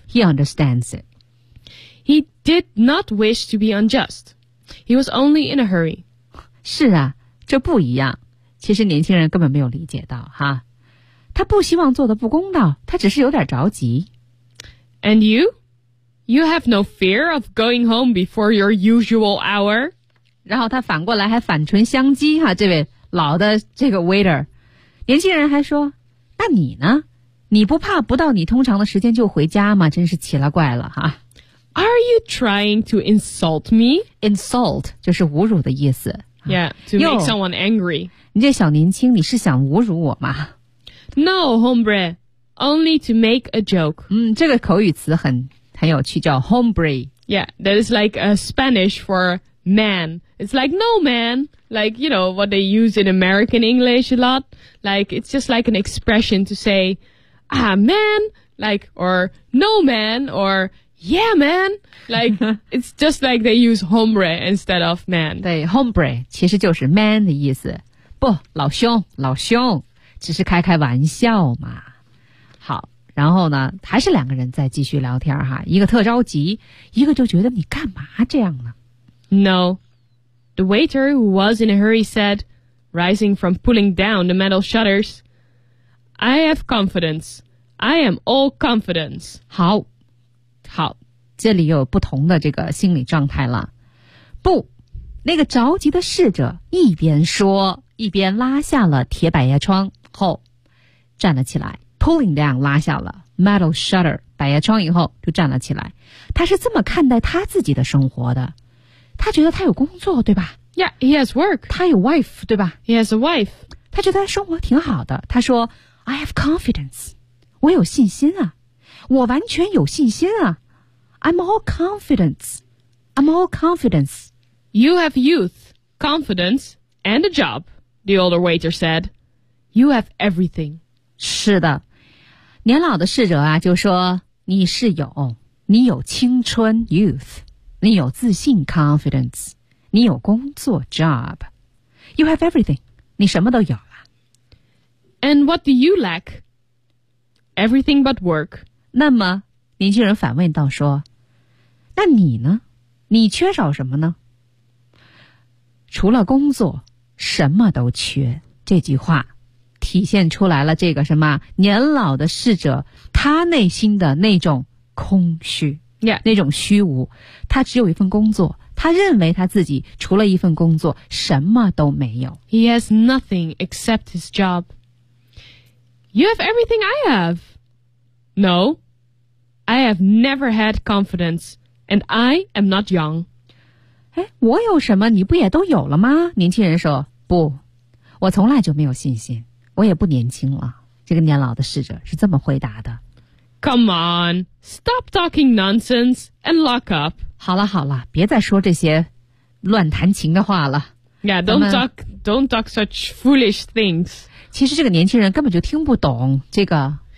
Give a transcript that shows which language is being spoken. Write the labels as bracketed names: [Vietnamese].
[English] He understands it. He did not wish to be unjust. He was only in a hurry. [Chinese] 是啊，这不一样。其实年轻人根本没有理解到哈，他不希望做的不公道，他只是有点着急。 [English] And you? You have no fear of going home before your usual hour? [Chinese] 然后他反过来还反唇相讥哈，这位老的这个 waiter。年轻人还说，那你呢？你不怕不到你通常的时间就回家吗？真是奇了怪了哈。 [English] Are you trying to insult me? [Chinese] Insult 就是侮辱的意思。 [English] Yeah, to make someone angry. [Chinese] 你这小年轻，你是想侮辱我吗？ [English] No, hombre, only to make a joke. [Chinese] 这个口语词很有趣，叫 hombre. [English] Yeah, that is like a Spanish for man. It's like no man. Like, you know, what they use in American English a lot. Like, it's just like an expression to say, ah, man, like, or no man, or yeah, man. Like, it's just like they use hombre instead of man. [Chinese] 对 ,hombre 其实就是 man 的意思。不，老兄，老兄，只是开开玩笑嘛。好，然后呢，还是两个人在继续聊天哈。一个特着急，一个就觉得你干嘛这样呢？ [English] No. The waiter, who was in a hurry, said, rising from pulling down the metal shutters, I have confidence. I am all confidence. [Chinese] 好，好，这里有不同的这个心理状态了。不，那个着急的侍者一边说，一边拉下了铁百叶窗后，站了起来 , [English] pulling down, [Chinese] 拉下了 [English] metal shutter, [Chinese] 百叶窗以后就站了起来。他是这么看待他自己的生活的。他觉得他有工作，对吧？ [English] Yeah, he has work. [Chinese] 他有 wife, 对吧？ [English] He has a wife. [Chinese] 他觉得生活挺好的。他说 [English] I have confidence. [Chinese] 我有信心啊。我完全有信心啊。 [English] I'm all confidence. I'm all confidence. You have youth, confidence, and a job, the older waiter said. You have everything. [Chinese] 是的。年老的侍者啊就说你是有。你有青春 youth. 你有自信 confidence, 你有工作 job, [English] you have everything, [Chinese] 你什么都有了。 [English] And what do you lack? Everything but work. [Chinese] 那么年轻人反问道说那你呢你缺少什么呢除了工作什么都缺这句话体现出来了这个什么年老的侍者他内心的那种空虚。 [English] Yeah. [Chinese] 那种虚无他只有一份工作他认为他自己除了一份工作什么都没有 [English] He has nothing except his job You have everything I have No I have never had confidence And I am not young [Chinese] 诶我有什么你不也都有了吗年轻人说不我从来就没有信心我也不年轻了这个年老的侍者是这么回答的 [English] Come on, stop talking nonsense and lock up. [Chinese] 好了好了，别再说这些乱弹琴的话了。 [English] Yeah, don't talk such foolish things. [Chinese] 其实这个年轻人根本就听不懂这个。